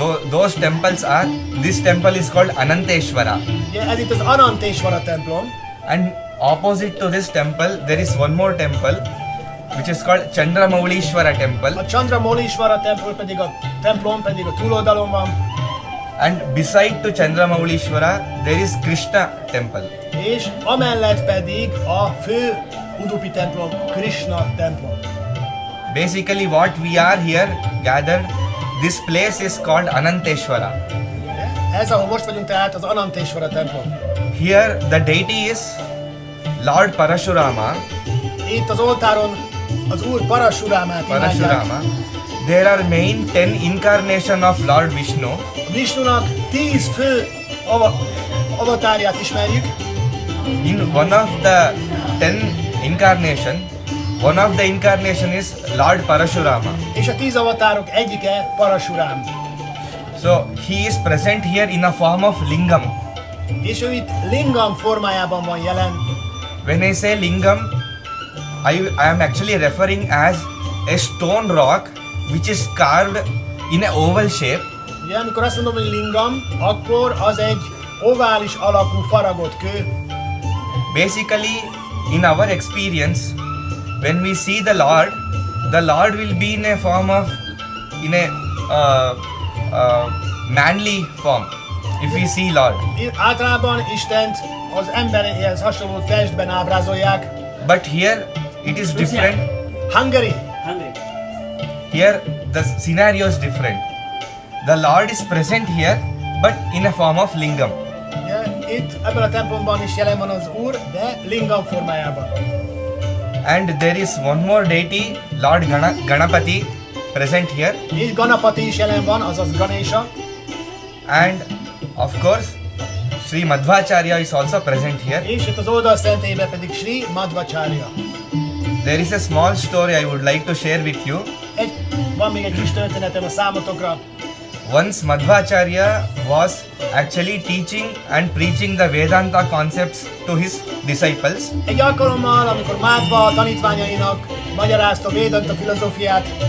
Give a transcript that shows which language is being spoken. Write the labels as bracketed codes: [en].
[en] Those temples are, this temple is called Ananteshwara. [hu] Ugye, ez itt az Ananteshwara templom, [en] And opposite to this temple, there is one more temple, which is called Chandramaulishwara temple. [hu] a Chandramaulishwara templom pedig a túloldalon van, [en] And beside to Chandramaulishwara, there is Krishna temple. [hu] és amellett pedig a fő Udupi templom, Krishna templom. [en] Basically what we are here gathered, this place is called Ananteshwara. [hu] Ez, ahol most vagyunk, tehát az Ananteshwara templom. [en] Here the deity is Lord Parashurama. [hu] Itt az oltáron az Úr Parasurámát imádják. [en] Parashurama. There are main 10 incarnation of Lord Vishnu. [hu] Vishnunak 10 fő avatárját ismerjük. [en] In one of the 10 incarnation, one of the incarnation is Lord Parashurama. [hu] És a 10 avatárok egyike Parashurám. [en] So he is present here in a form of lingam. [hu] És ő itt lingam formájában van jelen. [en] When I say lingam, I am actually referring as a stone rock which is carved in a oval shape. [hu] Ugye, amikor azt mondom, hogy lingam, akkor az egy ovális alakú faragott kő. [en] Basically, in our experience, when we see the Lord will be in a form of, in a manly form. If we see Lord, [hu] Általában Istent az emberhez hasonló testben ábrázolják. [en] but here it is different. Hungary. Here the scenario is different. The Lord is present here, but in a form of lingam. [hu] Ugye, itt ebben a templomban is jelen van az Úr, de lingam formájában. [en] And there is one more deity, Lord Ganapati, present here. [hu] És Ganapati is jelen van, azaz Ganesha. [en] And of course, Sri Madhvacharya is also present here. [hu] És itt az oldal szentélyben pedig Sri Madhvacharya. [en] There is a small story I would like to share with you. [hu] Van még egy kis történetem a számotokra. [en] Once Madhvacharya was actually teaching and preaching the Vedanta concepts to his disciples. [hu] Egy alkalommal, amikor Madhva tanítványainak magyarázta Vedanta filozófiát,